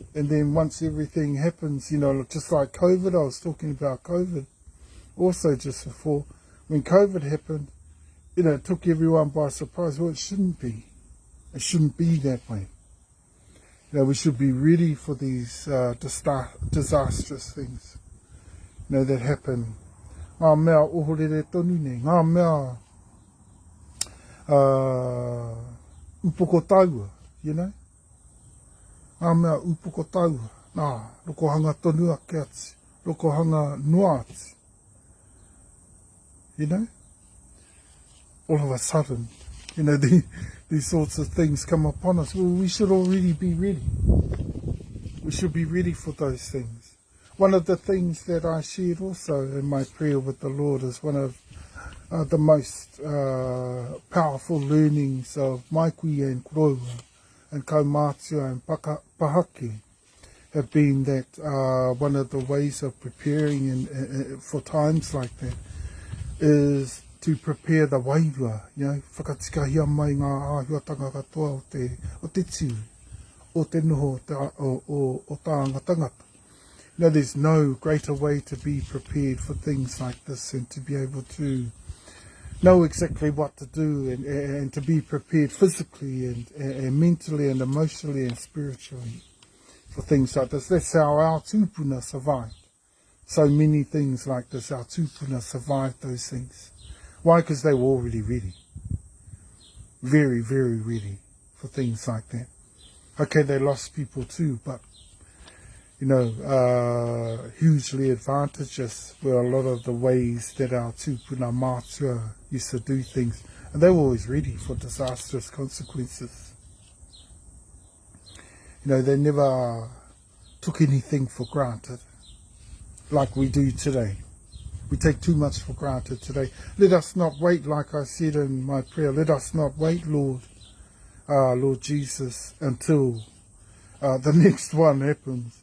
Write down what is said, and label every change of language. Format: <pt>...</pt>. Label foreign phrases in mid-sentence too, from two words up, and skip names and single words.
<en>And then once everything happens, you know, just like COVID, I was talking about COVID also just before, when COVID happened, you know, it took everyone by surprise. Well, it shouldn't be that way. You know, we should be ready for these disastrous things, you know, that happen.</en> <mi>Ngā mea ohorere tonu ne, ngā mea upoko taua,</mi> <en>you know.</en> <mi>ngā mea upoko taua, nā, rokohanga tonua ke ati, rokohanga noa ati.</mi> <en>You know? All of a sudden, you know, these sorts of things come upon us. Well, we should already be ready. We should be ready for those things. One of the things that I shared also in my prayer with the Lord is one of the most powerful learnings of my kuia and koroua and kaumātua and pahake have been that one of the ways of preparing for times like that is to prepare the wairua, you know,</en> <mi>whakatikahia mai ngā āhuatanga katoa o te tiu, o te noho o tāanga tangata.</mi> <en>You know, there's no greater way to be prepared for things like this and to be able to know exactly what to do and to be prepared physically and mentally and emotionally and spiritually for things like this. That's how our tupuna survived. So many things like this, our tupuna survived those things. Why? Because they were already ready. Very, very ready for things like that. Okay, they lost people too, but, you know, hugely advantageous were a lot of the ways that our</en> <mi>tupuna mātua</mi> <en>used to do things. And they were always ready for disastrous consequences. You know, they never took anything for granted like we do today. We take too much for granted today. Let us not wait, like I said in my prayer, let us not wait, Lord Jesus, until the next one happens.</en>